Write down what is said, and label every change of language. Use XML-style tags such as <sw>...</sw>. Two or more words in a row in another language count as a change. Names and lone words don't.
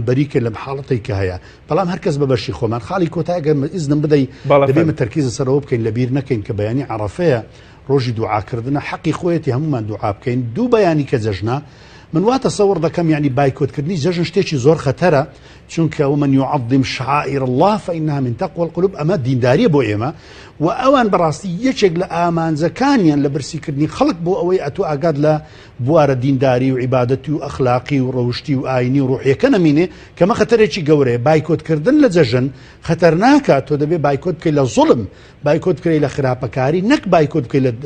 <ckb>بەریکە لەم حاڵەتەی کە هەیە بەڵام هەرکەس بەبەشی خۆمان خاڵی کۆتایگەر ئیزنم بدەی دەبێمە تەرکیزە سەرەوە بکەین لەبیر نەکەین کە بەیانی عەرەفەیە ڕۆژی دوعاکردنە حەقی خۆیەتی هەمومان دوعا بکەین دوو بەیانی کە جەژنە من واتە سەوەڕ دەکەم یعنی بایکۆتکردنی جەژن شتێکی زۆر خەتەرە چونکە</ckb> <ar>ومن يعظم شعائر الله فإنها من تقوى القلوب</ar> <ckb>ئەمە دینداریە بۆ ئێمە و ئەوان بەڕاستی یەکێک لە ئامانجەکانیان لە برسیکردنی خەڵک بۆ ئەوەی ئەتو ئاگاد لە بوارە دینداری و عیبادەتی و ئەخلاقی و ڕەوشتی و ئاینی و ڕوحیەکە نەمینێ کەمە خەتەرێکی گەورەیە بایکۆتکردن لە جەژن خەتەرناکە تۆ دەبێ بایکۆت بکەی لە زوڵم بایکۆت بکەی لە خراپەکاری نەک بایکۆت بکەی</ckb>